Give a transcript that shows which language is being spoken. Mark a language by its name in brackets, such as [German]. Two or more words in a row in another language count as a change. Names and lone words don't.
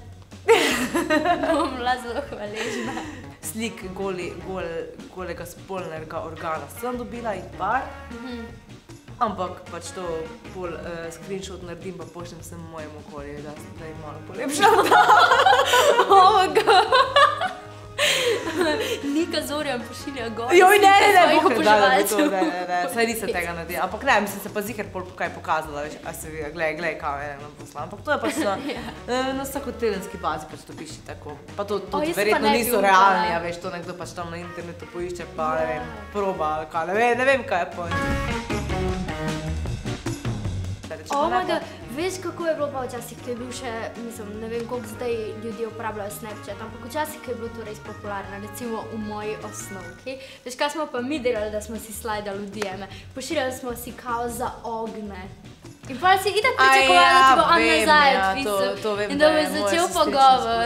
[Slovenian] Bom bila zelo hvaležna. Slik golega spolnega organa sem dobila in par, ampak pač to pol screenshot naredim pa pošljem sem mojemu okolju, da je malo polepšal ta. [English] Oh my god. [Slovenian] Nika Zorjan pošilja gor. Joj, ne, svojih oboževalcev. ne, saj nisem tega naredila, ampak ne, mislim se pa ziher pol kaj pokazala, veš, a se vidi, glej, kaj je nam poslala, ampak to je pač na vsakotedenski bazi pač to piši tako, pa to tudi verjetno niso realni, a veš, to nekdo pač tam na internetu poišče, pa ne vem, proba ali kaj, ne vem kaj je point. [English] Oh my god, [Slovenian] veš kako je bilo pa včasih, ko je bil še, mislim, ne vem koliko zdaj ljudi uporabljajo Snapchat, ampak včasih, ko je bilo to res popularno, recimo v moji osnovki. Veš, kaj smo pa mi delali, da smo si slajdali v DM-e? Pošiljali smo si kao za ogne. In pa si itak pričakovala, da ti bo on nazaj odpisal in da bo začel pogovor.